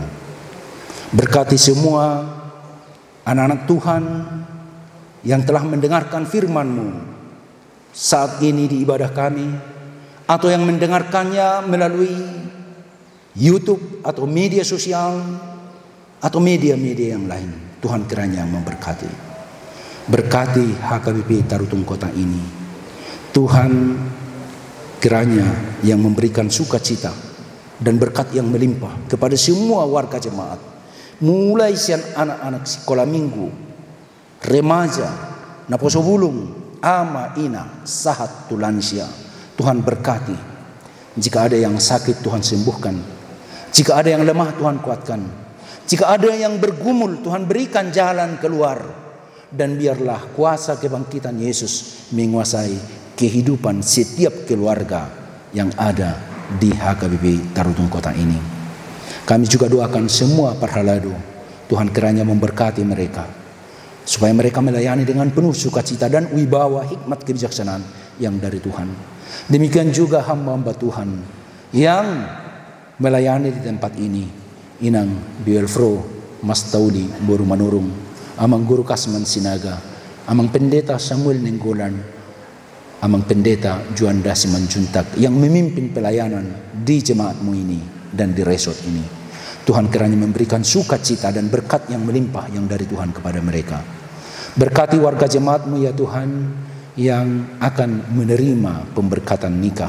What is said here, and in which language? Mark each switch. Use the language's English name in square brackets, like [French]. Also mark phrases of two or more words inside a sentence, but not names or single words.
[Indonesian] Berkati semua anak-anak Tuhan yang telah mendengarkan firman-Mu saat ini di ibadah kami, atau yang mendengarkannya melalui YouTube atau media sosial atau media-media yang lain. Tuhan kiranya memberkati. Berkati HKBP Tarutung Kota ini. Tuhan kiranya yang memberikan sukacita dan berkat yang melimpah kepada semua warga jemaat, mulai sian anak-anak sekolah minggu, remaja, naposo bulung, ama, ina, sahat, tulansia. Tuhan berkati. Jika ada yang sakit, Tuhan sembuhkan. Jika ada yang lemah, Tuhan kuatkan. Jika ada yang bergumul, Tuhan berikan jalan keluar. Dan biarlah kuasa kebangkitan Yesus menguasai kehidupan setiap keluarga yang ada di HKBP Tarutung Kota ini. Kami juga doakan semua parhalado, Tuhan kiranya memberkati mereka, supaya mereka melayani dengan penuh sukacita dan wibawa hikmat kebijaksanaan yang dari Tuhan. Demikian juga hamba-hamba Tuhan yang melayani di tempat ini, Inang Bielfro Mas Taudi Boru Manurung, Amang Guru Kasman Sinaga, Amang Pendeta Samuel Nenggolan, Amang Pendeta Juanda Simanjuntak yang memimpin pelayanan di jemaatmu ini dan di resort ini. Tuhan kiranya memberikan sukacita dan berkat yang melimpah yang dari Tuhan kepada mereka. Berkati warga jemaatmu ya Tuhan yang akan menerima pemberkatan nikah.